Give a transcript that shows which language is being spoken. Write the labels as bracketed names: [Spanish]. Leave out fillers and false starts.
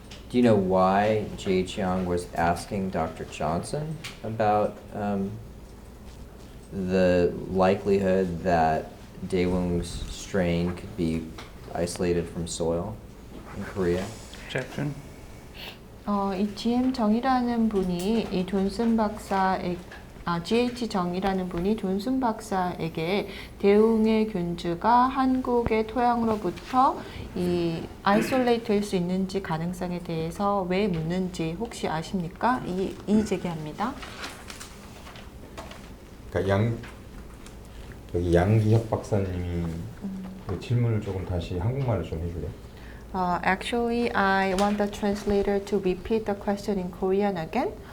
[English] Do you know why J.H. Young was asking Dr. Johnson about the likelihood that Daewoo's strain could be isolated from soil in Korea? Objection? [Korean] 이 GM 정이라는 분이 이 존슨 박사의 GH 정이라는 분이 존슨 박사에게 대웅의 균주가 한국의 토양으로부터 이 아이솔레이트 될 수 있는지 가능성에 대해서 왜 묻는지 혹시 아십니까? 이의 제기합니다. 그러니까 여기 양기혁 박사님이 그 질문을 조금 다시 한국말로 좀 해줄래? [English] Actually, I want the translator to repeat the question in Korean again.